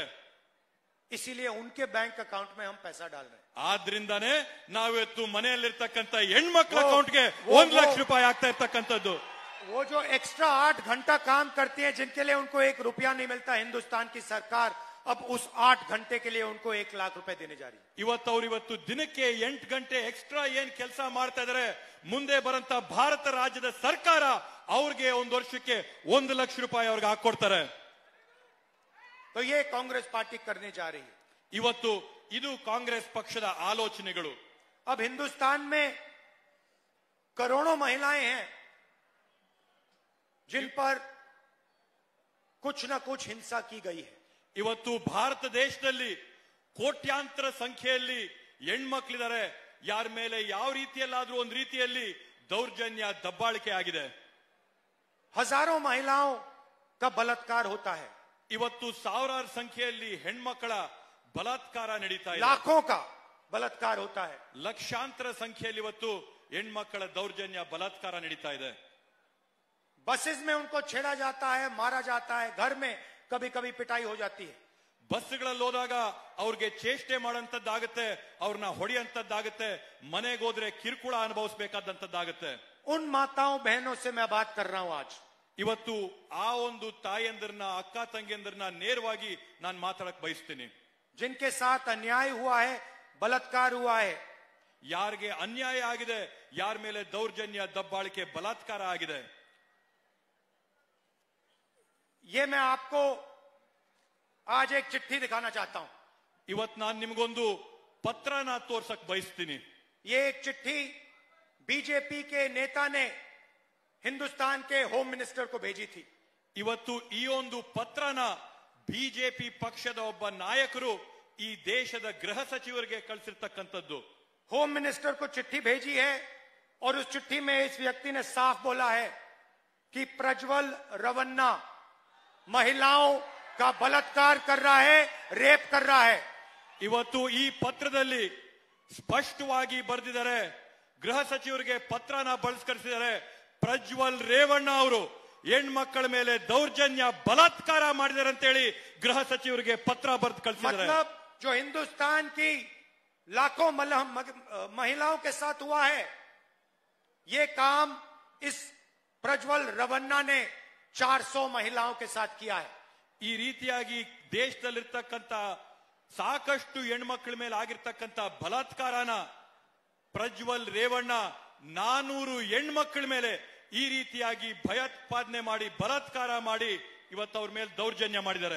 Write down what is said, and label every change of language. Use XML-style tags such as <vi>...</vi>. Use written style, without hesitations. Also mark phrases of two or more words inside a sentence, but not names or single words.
<hi>इसीलिए उनके बैंक अकाउंट में हम पैसा डाल रहे हैं.</hi> <kn>ಆದ್ರಿಂದಾನೇ ನಾವಿವತ್ತು ಮನೆಯಲ್ಲಿರ್ತಕ್ಕಂಥ ಹೆಣ್ಮಕ್ಳ ಅಕೌಂಟ್ಗೆ 1 ಲಕ್ಷ ರೂಪಾಯಿ ಆಗ್ತಾ ಇರ್ತಕ್ಕಂಥದ್ದು.</kn> <hi>वो जो एक्स्ट्रा 8 घंटा काम करती हैं, जिनके लिए उनको 1 रुपया नहीं मिलता, हिंदुस्तान की सरकार अब उस 8 घंटे के लिए उनको 1 लाख रुपए देने जा रही है.</hi> <kn>ಇವತ್ತು ದಿನಕ್ಕೆ 8 ಗಂಟೆ ಎಕ್ಸ್ಟ್ರಾ ಏನ್ ಕೆಲಸ ಮಾಡ್ತಾ ಇದಾರೆ, ಮುಂದೆ ಬರಂತ ಭಾರತ ರಾಜ್ಯದ ಸರ್ಕಾರ ಅವ್ರಿಗೆ ಒಂದು ವರ್ಷಕ್ಕೆ 1 ಲಕ್ಷ ರೂಪಾಯಿ ಅವ್ರಿಗೆ ಹಾಕೊಡ್ತಾರೆ.</kn> <hi>तो ये कांग्रेस पार्टी करने जा रही है.</hi> <kn>ಇವತ್ತು ಇದು ಕಾಂಗ್ರೆಸ್ ಪಕ್ಷದ ಆಲೋಚನೆಗಳು.</kn> <hi>अब हिंदुस्तान में करोड़ों महिलाएं हैं जिन पर कुछ न कुछ हिंसा की गई है.</hi> <kn>ಇವತ್ತು ಭಾರತ ದೇಶದಲ್ಲಿ ಕೋಟ್ಯಾಂತರ ಸಂಖ್ಯೆಯಲ್ಲಿ ಹೆಣ್ಮಕ್ಳಿದ್ದಾರೆ, ಯಾರ ಮೇಲೆ ಯಾವ ರೀತಿಯಲ್ಲಾದ್ರೂ ಒಂದು ರೀತಿಯಲ್ಲಿ ದೌರ್ಜನ್ಯ ದಬ್ಬಾಳಿಕೆ ಆಗಿದೆ.</kn> <hi>हजारों महिलाओं का बलात्कार होता है,</hi> <kn>ಇವತ್ತು ಸಾವಿರಾರು ಸಂಖ್ಯೆಯಲ್ಲಿ ಹೆಣ್ಮಕ್ಕಳ ಬಲಾತ್ಕಾರ ನಡೀತಾ ಇದೆ,</kn> <hi>लाखों का बलात्कार होता है।</hi> <kn>ಲಕ್ಷಾಂತರ ಸಂಖ್ಯೆಯಲ್ಲಿ ಇವತ್ತು ಹೆಣ್ಮಕ್ಕಳ ದೌರ್ಜನ್ಯ ಬಲಾತ್ಕಾರ ನಡೀತಾ ಇದೆ।</kn> <hi>बसेस में उनको छेड़ा जाता है, मारा जाता है, घर में कभी कभी पिटाई हो जाती है।</hi> <kn>ಬಸ್ಗಳಲ್ಲಿ ಹೋದಾಗ ಅವ್ರಿಗೆ ಚೇಷ್ಟೆ ಮಾಡೋಂಥದ್ದಾಗುತ್ತೆ, ಅವ್ರನ್ನ ಹೊಡೆಯಂತದ್ದಾಗುತ್ತೆ, ಮನೆಗೆ ಹೋದ್ರೆ ಕಿರುಕುಳ ಅನುಭವಿಸಬೇಕಾದಂತದ್ದಾಗುತ್ತೆ।</kn> <hi>उन माताओं बहनों से मैं बात कर रहा हूं आज,</hi> <kn>ಇವತ್ತು ಆ ಒಂದು ತಾಯಂದಿರನ್ನ ಅಕ್ಕ ತಂಗಿಯಂದಿರನ್ನ ನೇರವಾಗಿ ನಾನು ಮಾತಾಡಕ್ ಬಯಸ್ತೀನಿ।</kn> <hi>जिनके साथ अन्याय हुआ है, बलात्कार हुआ है,</hi> <kn>ಯಾರಿಗೆ ಅನ್ಯಾಯ ಆಗಿದೆ, ಯಾರ ಮೇಲೆ ದೌರ್ಜನ್ಯ ದಬ್ಬಾಳಿಕೆ ಬಲಾತ್ಕಾರ ಆಗಿದೆ,</kn> <hi>ये मैं आपको आज एक चिट्ठी दिखाना चाहता हूं।</hi> <kn>ಇವತ್ತು ನಾನು ನಿಮ್ಗೊಂದು ಪತ್ರನ ತೋರ್ಸಕ್ ಬಯಸ್ತೀನಿ।</kn> <hi>ये एक चिट्ठी बीजेपी के नेता ने हिंदुस्तान के होम मिनिस्टर को भेजी थी।</hi> <kn>ಇವತ್ತು ಈ ಒಂದು ಪತ್ರನ ಬಿಜೆಪಿ ಪಕ್ಷದ ಒಬ್ಬ ನಾಯಕರು ಈ ದೇಶದ ಗೃಹ ಸಚಿವರಿಗೆ ಕಳಿಸಿರ್ತಕ್ಕಂಥದ್ದು।</kn> <hi>होम मिनिस्टर को चिट्ठी भेजी है और उस चिट्ठी में इस व्यक्ति ने साफ बोला है कि प्रज्वल रवन्ना महिलाओं का बलात्कार कर रहा है, रेप कर रहा है।</hi> <kn>ಇವತ್ತು ಈ ಪತ್ರದಲ್ಲಿ ಸ್ಪಷ್ಟವಾಗಿ ಬರೆದಿದ್ದಾರೆ, ಗೃಹ ಸಚಿವರಿಗೆ ಪತ್ರನ ಬಳಸ್ಕರಿಸಿದ್ದಾರೆ, ಪ್ರಜ್ವಲ್ ರೇವಣ್ಣ ಅವರು ಹೆಣ್ಮಕ್ಕಳ ಮೇಲೆ ದೌರ್ಜನ್ಯ ಬಲಾತ್ಕಾರ ಮಾಡಿದ್ದಾರೆ ಅಂತೇಳಿ ಗೃಹ ಸಚಿವರಿಗೆ ಪತ್ರ ಬರೆದು ಕಳಿಸಿದ್ದಾರೆ।</kn> <hi>मतलब जो हिंदुस्तान की लाखों महिलाओं के साथ हुआ है, ये काम इस प्रज्वल रवन्ना ने 400 महिलाओं के साथ किया है।</hi> <kn>ಈ ರೀತಿಯಾಗಿ ದೇಶದಲ್ಲಿರ್ತಕ್ಕಂಥ ಸಾಕಷ್ಟು ಹೆಣ್ಮಕ್ಳ ಮೇಲೆ ಆಗಿರ್ತಕ್ಕಂಥ ಬಲಾತ್ಕಾರನ ಪ್ರಜ್ವಲ್ ರೇವಣ್ಣ 400 ಹೆಣ್ಮಕ್ಳ ಮೇಲೆ ಈ ರೀತಿಯಾಗಿ ಭಯೋತ್ಪಾದನೆ ಮಾಡಿ ಬಲಾತ್ಕಾರ ಮಾಡಿ ಇವತ್ತು ಅವ್ರ ಮೇಲೆ ದೌರ್ಜನ್ಯ ಮಾಡಿದ್ದಾರೆ।</kn>